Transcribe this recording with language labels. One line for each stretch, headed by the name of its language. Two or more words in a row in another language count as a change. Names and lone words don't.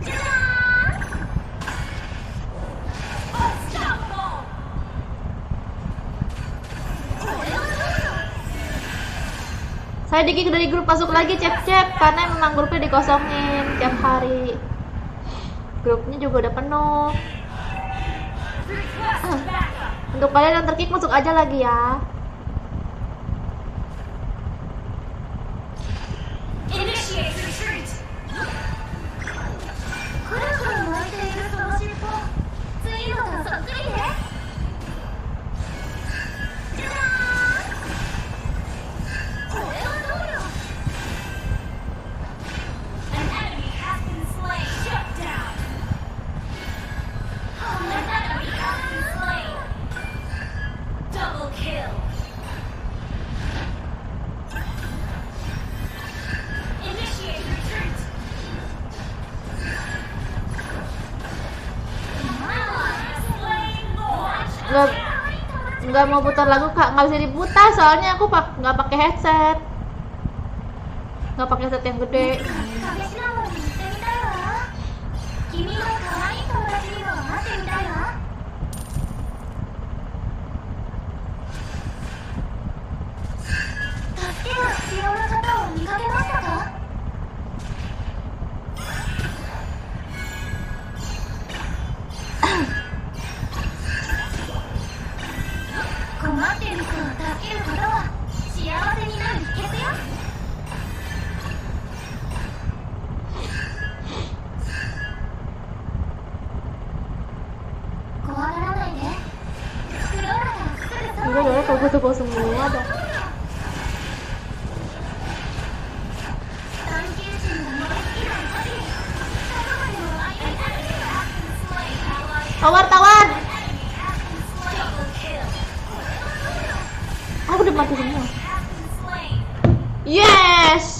Japanese: じゃじゃーん。
Indonesian: saya dikick dari grup, masuk lagi cep-cep karena memang grupnya dikosongin tiap hari. Grupnya juga udah penuh. Untuk kalian yang terkick masuk aja lagi ya.
English: Initiate retreat.
Japanese: くるくる巻いているその尻尾、次のがそっくりね。じゃじゃーん。これはどうよ。
English: An enemy has been slain. Shut down. An enemy has been slain. Double kill. Initiate retreat. Ally has slain Lord.
Indonesian: Nggak mau putar lagu kak, nggak bisa diputar soalnya aku nggak pakai headset, nggak pakai headset yang gede.
Japanese: 壁シナモンに行ってみたいわ。君の可愛い友達にも会ってみたいわ。助けが必要な方を見かけましたか？困っている人を助けることは幸せになる秘訣よ。怖がらないで。フローラがすぐそば
Indonesian: Enggak
Japanese: にい
Indonesian: dong,
Japanese: る
Indonesian: kalau gue tuh semua dong.
Japanese: 探求心が燃え尽きない限り、どこまでも愛がある。
Indonesian: Tawar.
English: Double kill.
Indonesian: Aku udah mati semua.
English: Has been slain. Yes.